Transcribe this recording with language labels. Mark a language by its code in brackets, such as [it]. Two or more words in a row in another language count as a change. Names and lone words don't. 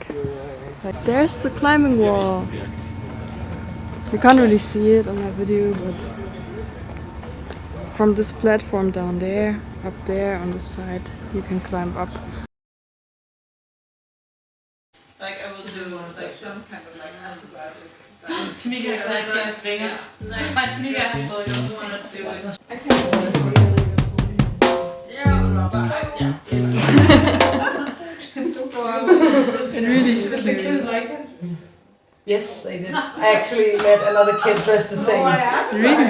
[en] Like, there's the climbing wall. You can't really see it on my video, but from this platform down there, up there on the side, you can climb up. Like, I will do like some kind of like answer about it. [da] Smika kan ikke lide svinger. Nej, Smika har stadig noget sådan at [en] do it. I can see it. Yeah. It's super. It really is Did the kids like it? Yes, they did. I actually met another kid dressed the same. Really?